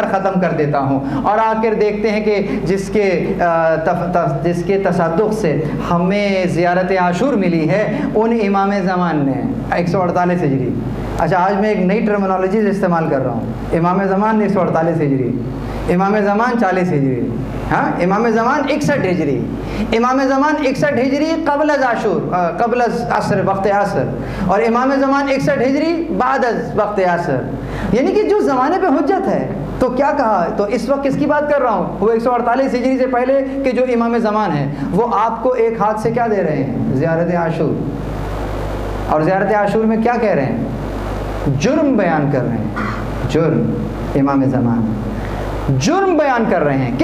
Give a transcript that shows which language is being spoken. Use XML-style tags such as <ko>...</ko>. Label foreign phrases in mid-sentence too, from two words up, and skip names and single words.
<ur>ختم کر دیتا ہوں، اور آخر دیکھتے ہیں کہ جس کے تصدق سے ہمیں زیارت عاشور ملی ہے، ان امام زمان نے 148 ہجری، اچھا آج میں ایک نئی ٹرمنالوجی استعمال کر رہا ہوں، امام زمان 148 ہجری، امام زمان 40 ہجری، ہاں امام زمان 61 ہجری، امام زمان 61 ہجری قبل از عاشور، قبل از عصر، وقت عصر، اور امام زمان 61 ہجری بعد از وقت عصر، یعنی کہ جو زمانے پہ حجت ہے۔ تو کیا کہا، تو اس وقت کس کی بات کر رہا ہوں، وہ 148 ہجری سے پہلے کہ جو امام زمان ہیں، وہ آپ کو ایک ہاتھ سے کیا دے رہے ہیں، زیارت عاشور، اور زیارت عاشور میں کیا کہہ رہے ہیں، جرم بیان کر رہے ہیں، جرم، امام زمان جرم بیان کر رہے ہیں۔</ur>